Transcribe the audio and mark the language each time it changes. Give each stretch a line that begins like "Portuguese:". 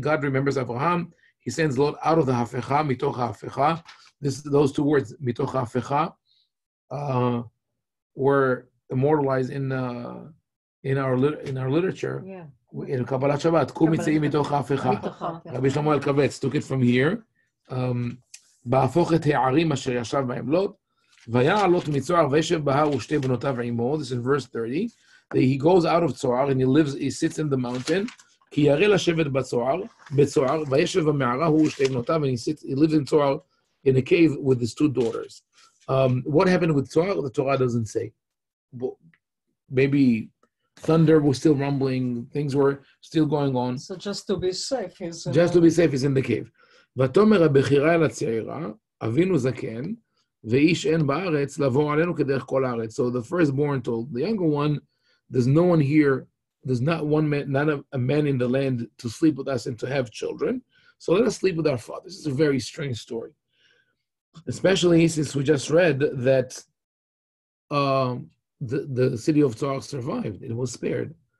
English: God remembers Abraham. He sends Lot out of the hafecha, mitoch hafecha. Those two words, mitoch hafecha, were immortalized in our literature. Yeah.
Hebrew: In Kabbalat Shabbat, Kum mitzei mitoch hafecha.
English: Rabbi Shlomo Elkabetz took it from here.
Hebrew: בהפוך את הערים אשר ישב בהם לוט, ויעל לוט מצוער וישב בהר ושתי בנותיו עמו.
English: This is in verse 30. He goes out of Zoar and he sits in the mountain.
Hebrew: כי ירא לשבת בצוער, וישב במערה הוא ושתי בנותיו,
English: and he lives in Zoar in a cave with his two daughters. What happened with Zoar? The Torah doesn't say. Maybe thunder was still rumbling, things were still going on. So just to be safe, he's in the cave.
Hebrew: ותאמר הבכירה אל הצעירה, אבינו זקן, ואיש אין בארץ, לבוא עלינו כדרך כל הארץ.
English: So the firstborn told the younger one, there's no one here, there's not one man, not a man in the land to sleep with us and to have children. So let us sleep with our father. This is a very strange story. Especially since we just read that the city of Tzar survived. It was spared.